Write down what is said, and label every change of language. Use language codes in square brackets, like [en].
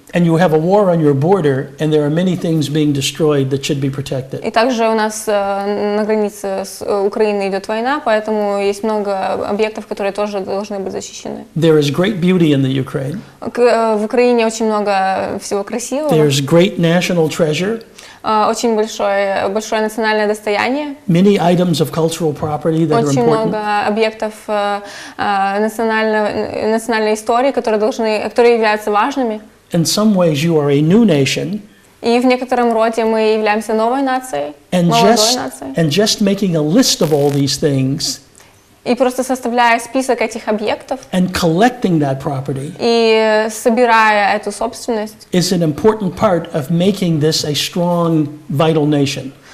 [en] And you have a war on your border, and there are many things being destroyed that should be protected. [ru] И также у нас на границе с Украиной идет война, поэтому есть много объектов, которые тоже должны быть защищены. [en] There is great beauty in the Ukraine. [ru] В Украине очень много всего красивого. [en] There's great national treasure. [ru] Очень большое национальное достояние. [en] Many items of cultural property that are important. [ru] Очень много объектов национальной истории, которые являются важными. [en] In some ways, you are a new nation. [ru] И в некотором роде мы являемся новой нацией, молодой нацией. [en] And just making a list of all these things. [ru] И просто составляя список этих объектов. [en] And collecting that property. [ru] И собирая эту собственность. [en] Is an important part of making this a strong, vital nation.